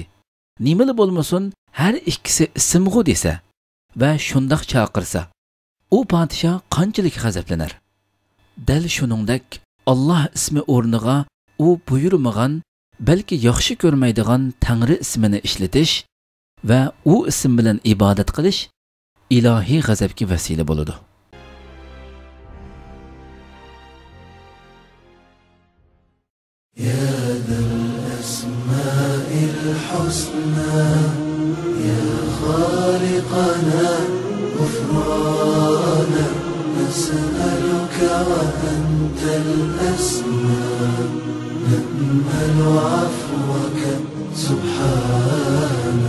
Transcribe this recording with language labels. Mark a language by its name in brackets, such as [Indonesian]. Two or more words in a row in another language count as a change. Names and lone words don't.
[Uzbek] Nimali bo'lmasin, har ikkisi ismg'u desa va shundoq chaqirsa, u podshoh qanchalik g'azablanar. Dal shuningdek, Alloh ismi o'rniga u buyurmagan, balki yaxshi ko'rmaydigan Tangri ismini ishlatish va u ism bilan ibodat qilish ilohiy g'azabga vasila bo'ladi. [Arabic] يا ذا الأسماء الحسنى يا خالقنا غفرانا نسألك وأنت الأسماء نأمل عفوك سبحانا